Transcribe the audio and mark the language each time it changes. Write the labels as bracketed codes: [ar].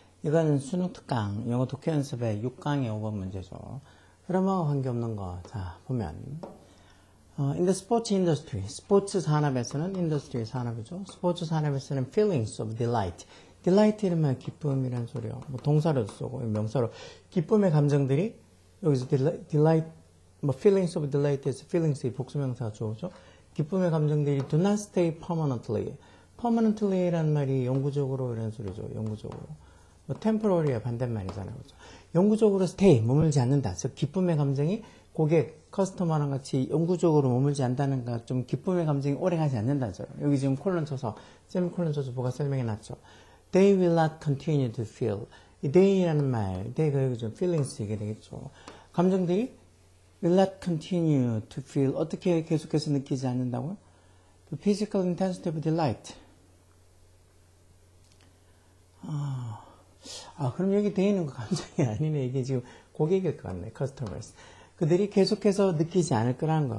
[ko] 이건 수능 특강, 영어 독해 연습의 6강의 5번 문제죠. 그러면 관계없는 거. 자, 보면. [en] In the sports industry, [ko] 스포츠 산업에서는 [en] industry [ko] 산업이죠. 스포츠 산업에서는 [en] feelings of delight. [ko] delight 이름은 기쁨이라는 소리요. 뭐 동사로도 쓰고 명사로 기쁨의 감정들이 여기서 delight, 뭐 [en] feelings of delight [ko] 에서 feelings의 복수명사가 주어죠. 기쁨의 감정들이 [en] do not stay permanently. [ko] permanently라는 말이 영구적으로 이런 소리죠. 영구적으로. 뭐 temporary의 반대말이잖아요. 그렇죠? 영구적으로 stay, 머물지 않는다. 즉 기쁨의 감정이 고객, 커스터머랑 같이 영구적으로 머물지 않는다는 것, 좀 기쁨의 감정이 오래가지 않는다죠. 여기 지금 콜론 쳐서, 세미콜론 쳐서 뭐가 설명해 놨죠. [en] They will not continue to feel. [ko] 이 they라는 말, they가 여기 좀 feelings 이게 되겠죠. 감정들이 [en] will not continue to feel. [ko] 어떻게 계속해서 느끼지 않는다고요? [en] The physical intensity of delight. [ko] 그럼 여기 돼 있는 거 감정이 아니네. 이게 지금 고객일 것 같네. [en] customers. [ko] 그들이 계속해서 느끼지 않을 거라는 거야.